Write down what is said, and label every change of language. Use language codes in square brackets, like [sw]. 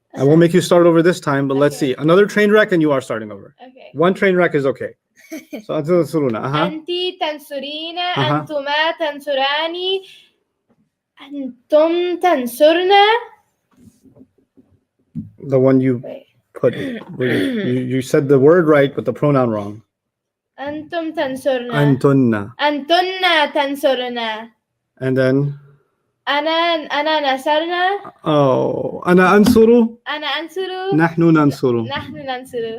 [en] I won't make you start over this time, but let's see. Another train wreck and you are starting over. Okay. One train wreck is okay. So [ar] أنت تنصرين أنتما تنصراني أنتم تنصرنا. [en] The one you put. You said the word right, but the pronoun wrong. [ar] أنتم تنصرنا. أنتن تنصرنا. [en] And then [ar] أنا نصرنا. [en] Oh, [ar] أنا أنصر. نحن ننصر.